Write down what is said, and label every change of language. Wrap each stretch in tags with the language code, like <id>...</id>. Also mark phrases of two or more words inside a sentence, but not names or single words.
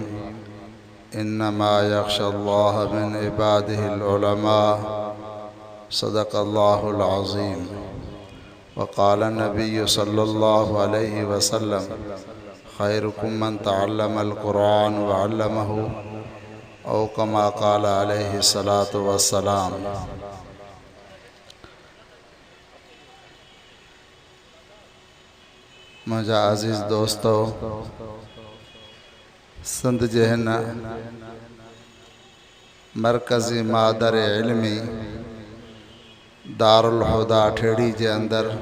<ar>إنما يخشى الله من عباده العلماء. صدق الله العظيم. وقال نبي صلى الله عليه وسلم خيركم من تعلم القرآن وعلمه أو كما قال عليه الصلاة والسلام.</ar> <sd>मुझा अज़ीज़ दोस्तों, सिंध जे हिन मरकज़ी मादर इल्मी दारुल हुदा ठेड़ी जे अंदर</sd>